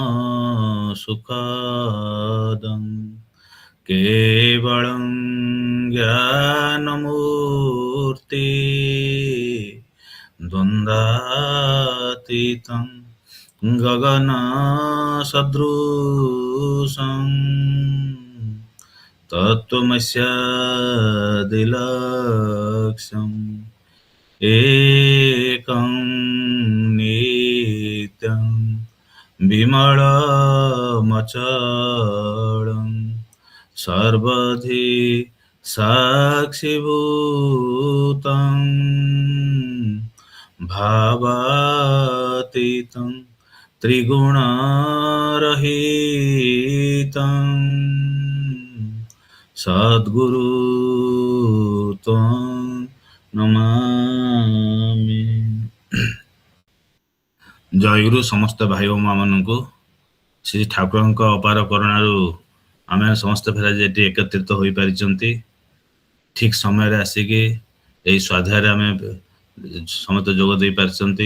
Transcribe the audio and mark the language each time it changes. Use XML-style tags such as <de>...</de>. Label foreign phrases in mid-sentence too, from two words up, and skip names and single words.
<sa>ସୁଖଦଂ କେବଳଂ ଜ୍ଞାନମୂର୍ତ୍ତି ଦ୍ୱନ୍ଦ୍ୱାତୀତଂ ଗଗନ ସଦୃଶଂ तत्त्वमस्यादिलक्ष्यम् एकं नित्यं विमलमचलं सर्वधि साक्षिभूतं भावातीतं त्रिगुणरहितं सद्गुरु त्वं नमामि।</sa> <or>ଜୟଗୁରୁ ସମସ୍ତ ଭାଇ ଓ ମା ମାନଙ୍କୁ ଶ୍ରୀ ଠାକୁରଙ୍କ ଅପାର କରୁଣାରୁ ଆମେ ସମସ୍ତେ ଫେର ଏଠି ଏକତ୍ରିତ ହୋଇପାରିଛନ୍ତି। ଠିକ୍ ସମୟରେ ଆସିକି ଏହି ସ୍ୱାଧ୍ୟାୟରେ ଆମେ ସମସ୍ତେ ଯୋଗ ଦେଇପାରିଛନ୍ତି।</or>